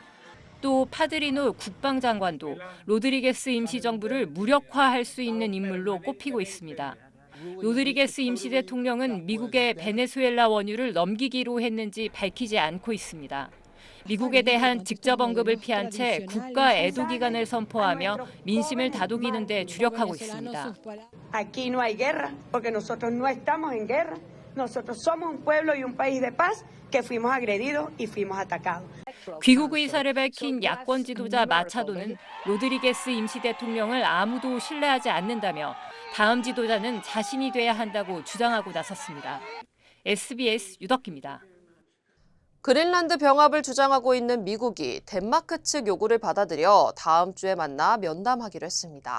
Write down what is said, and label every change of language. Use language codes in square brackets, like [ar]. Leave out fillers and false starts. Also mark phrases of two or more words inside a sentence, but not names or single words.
[ko] 또 파드리노 국방장관도 로드리게스 임시정부를 무력화할 수 있는 인물로 꼽히고 있습니다. 로드리게스 임시대통령은 미국의 베네수엘라 원유를 넘기기로 했는지 밝히지 않고 있습니다. 미국에 대한 직접 언급을 피한 채 국가 애도 기간을 선포하며 민심을 다독이는 데 주력하고 있습니다. [es] Aquí no hay guerra, porque nosotros no estamos en guerra. Nosotros somos un pueblo y un país de paz que fuimos agredidos y fuimos atacados. [ko] 귀국 의사를 밝힌 야권 지도자 마차도는 로드리게스 임시대통령을 아무도 신뢰하지 않는다며 다음 지도자는 자신이 돼야 한다고 주장하고 나섰습니다. SBS 유덕기입니다. 그린란드 병합을 주장하고 있는 미국이 덴마크 측 요구를 받아들여 다음 주에 만나 면담하기로 했습니다.